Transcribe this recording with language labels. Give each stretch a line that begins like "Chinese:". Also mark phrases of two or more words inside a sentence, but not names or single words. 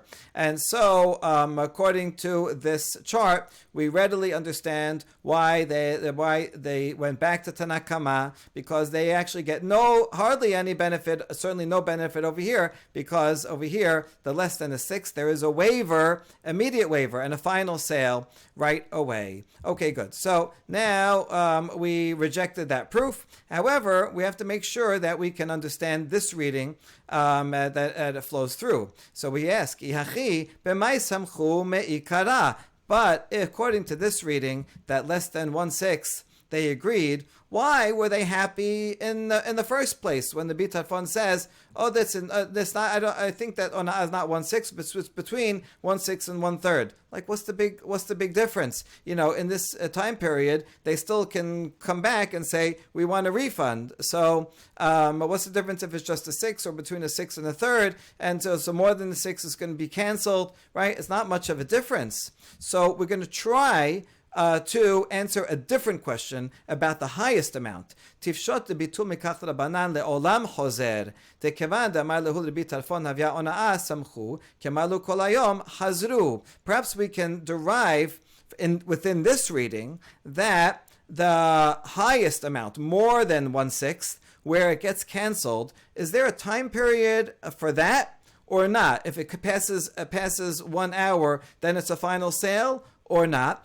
English: And so, according to this chart, we readily understand why they went back to Tanakama, because they actually get hardly any benefit, certainly no benefit over here, because over here the less than a 6th, there is a waiver, immediate waiver, and a final sale right away. Okay, good. So now we rejected that proof. However, we have to make sure that we can understand this reading that it flows through. So we ask,
Aramaic: Ihachi b'mai samchu me'ikara.
English: But according to this reading, that less than 1/6, they agreed. Why were they happy in the first place when the bitarfon says, "Oh, this not I think that ona'ah is not 1/6, but it's between 1/6 and 1/3." Like, what's the big difference? In this time period, they still can come back and say we want a refund. So, what's the difference if it's just a 6 or between a 6 and a 1/3? And so more than the 6 is going to be canceled, right? It's not much of a difference. So we're going to try to answer a different question about the highest amount.
Aramaic: Tifshot bitul mikach rabanan leolam chozer. Tekevan damar lehu bitarfon havya ona'ah samchu kemalu kol hayom hazru.
English: Perhaps we can derive within this reading that the highest amount, more than 1/6, where it gets canceled, is there a time period for that or not? If it passes 1 hour, then it's a final sale, or not.